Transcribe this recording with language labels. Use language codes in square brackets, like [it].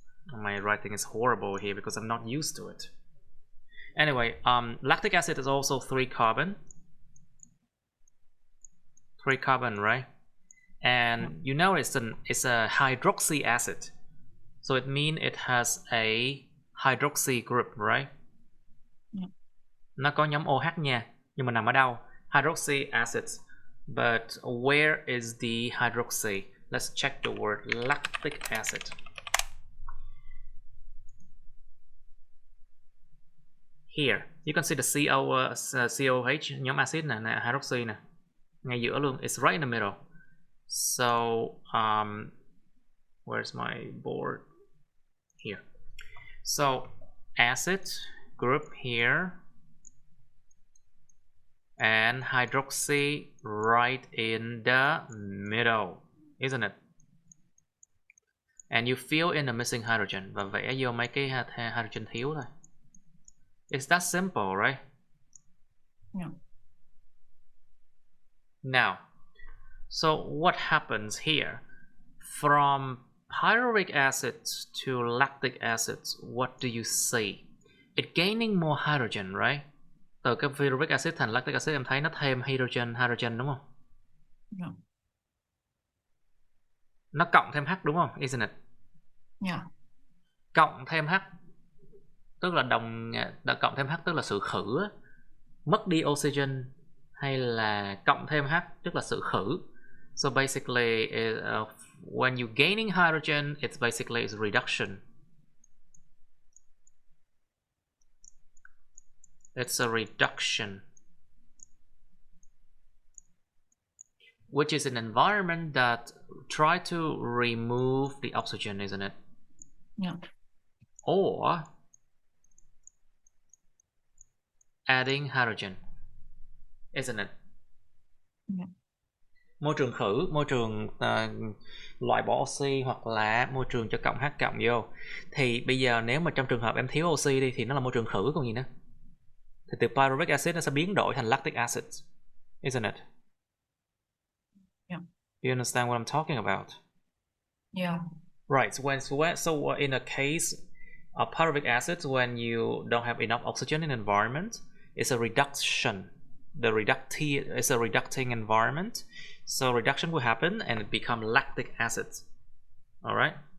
[en] My writing is horrible here because I'm not used to it. Anyway, lactic acid is also 3 carbon. 3 carbon, right? And you know it's a hydroxy acid. So it means it has a hydroxy group, right? Yeah. [vi] Nó có nhóm OH nha, nhưng mà nằm ở đâu? [en] Hydroxy acids. But where is the hydroxy? Let's check the word lactic acid. here. You can see the COH, [vi] nhóm axit nè, hydroxy nè, ngay giữa luôn. [en] It's right in the middle. So where's my board? Here. So acid group here and hydroxy right in the middle, isn't it? And you fill in the missing hydrogen [vi] và vẽ vô mấy cái hydrogen thiếu thôi. [en] It's that simple, right? Yeah. Now, so what happens here? From pyruvic acid to lactic acid, what do you see? It's gaining more hydrogen, right? [vi] Từ cái pyruvic acid thành lactic acid em thấy nó thêm hydrogen đúng không? [en] Yeah. [vi] Nó cộng thêm H đúng không? [en] Isn't it? Yeah. [vi] Cộng thêm H tức là cộng thêm H tức là sự khử, mất đi oxygen, hay là cộng thêm H tức là sự khử. [en] So basically when you gaining hydrogen, it's basically is reduction. It's a reduction, which is an environment that try to remove the oxygen, isn't it? Yeah. Or adding hydrogen, isn't it? Yeah. [vi] Môi trường khử, môi trường loại bỏ oxy, hoặc là môi trường cho cộng H cộng vô. Thì bây giờ nếu mà trong trường hợp em thiếu oxy đi thì nó là môi trường khử còn gì nữa. Thì từ pyruvic acid nó sẽ biến đổi thành lactic acid, [en] isn't it? Yeah. You understand what I'm talking about? Yeah. Right. So in a case of pyruvic acid, when you don't have enough oxygen in the environment, it's a reduction. It's a reducting environment. So reduction will happen and it become lactic acid. All right.